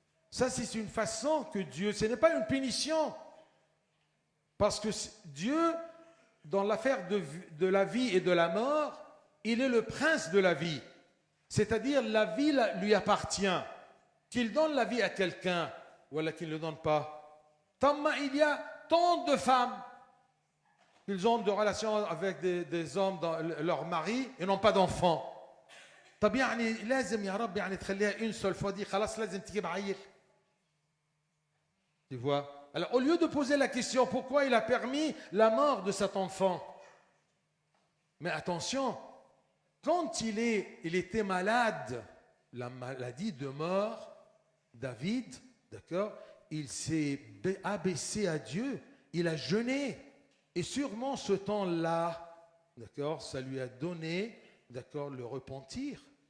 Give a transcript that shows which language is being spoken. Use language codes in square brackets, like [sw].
[fr] Ça, c'est une façon que Dieu, ce n'est pas une punition. Parce que Dieu, dans l'affaire de la vie et de la mort, il est le prince de la vie. C'est-à-dire, la vie lui appartient. Qu'il donne la vie à quelqu'un, ou qu'il ne le donne pas. Il y a tant de femmes qu'ils ont de relations avec des hommes, leurs maris, et n'ont pas d'enfants. [ar] طب يعني لازم يا رب يعني تخليها [fr] une seule fois [ar] دي خلاص لازم تجيب عيل. [fr] Tu vois? Alors au lieu de poser la question pourquoi il a permis la mort de cet enfant, mais attention, quand il était malade, la maladie de mort, David, d'accord, il s'est abaissé à Dieu, il a jeûné, et sûrement ce temps-là, d'accord, ça lui a donné, d'accord, le repentir.